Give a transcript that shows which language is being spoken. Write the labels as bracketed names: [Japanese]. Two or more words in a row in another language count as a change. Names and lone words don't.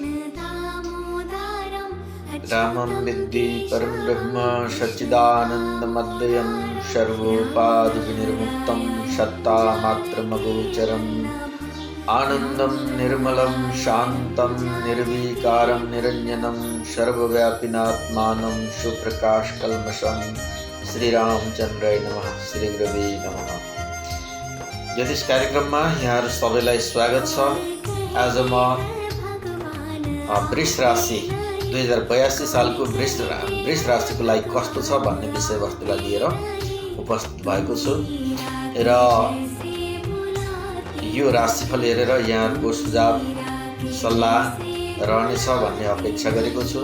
[Sanskrit] रामं विद्धि परं ब्रह्म सच्चिदानन्दमद्वयं सर्वोपाधिविनिर्मुक्तं सत्तामात्रमगोचरम् आनन्दं निर्मलं शान्तं निर्विकारं निरञ्जनं सर्वव्यापिनात्मानं सुप्रकाशकल्मषं श्रीरामचन्द्राय नमः। श्री गुरुवे नमः। [Nepali] ज्योतिष कार्यक्रममा यहाँहरू सबैलाई स्वागत छ। आज म वृष राशि 2082 सालको वृष राशिको लागि कस्तो छ भन्ने विषयवस्तुलाई लिएर उपस्थित भएको छु र यो राशिफल हेरेर यहाँहरूको सुझाव सल्लाह रहनेछ भन्ने अपेक्षा गरेको छु।